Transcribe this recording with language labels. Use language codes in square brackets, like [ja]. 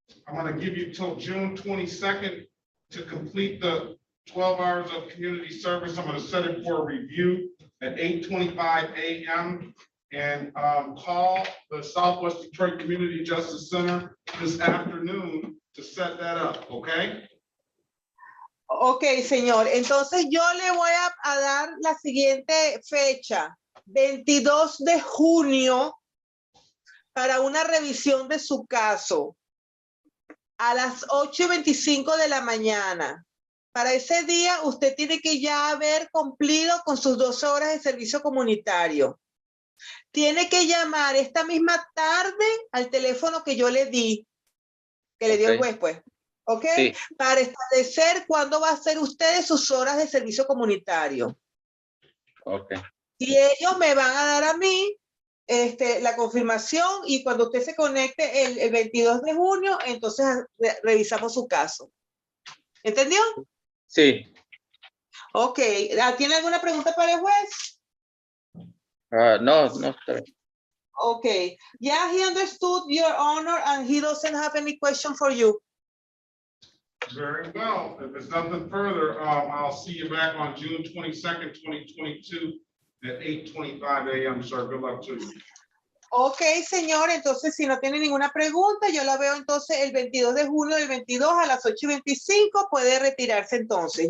[en] I'm going to give you till June 22nd to complete the 12 hours of community service. I'm going to set it for a review at 8:25 a.m. and call the Southwest Detroit Community Justice Center this afternoon to set that up, okay? [es] Ok, señor. Entonces yo le voy a dar la siguiente fecha, 22 de junio, para una revisión de su caso a las 8:25 de la mañana. Para ese día usted tiene que ya haber cumplido con sus 12 horas de servicio comunitario. Tiene que llamar esta misma tarde al teléfono que yo le di, que le dio el juez, pues. ¿Ok? Sí. Para establecer cuándo va a hacer usted sus horas de servicio comunitario. Ok. Y ellos me van a dar a mí la confirmación, y cuando usted se conecte el 22 de junio, entonces revisamos su caso. ¿Entendió? Sí. Ok. ¿Tiene alguna pregunta para el juez? No, está bien. [en] Okay. Yeah, he understood, Your Honor, and he doesn't have any question for you. Very well. If there's nothing further, I'll see you back on June 22nd, 2022 at 8:25 a.m., sir. Good luck to you. [es] Ok, señor, entonces si no tiene ninguna pregunta, yo la veo entonces el 22 de junio del 22 a las 8:25. Puede retirarse entonces.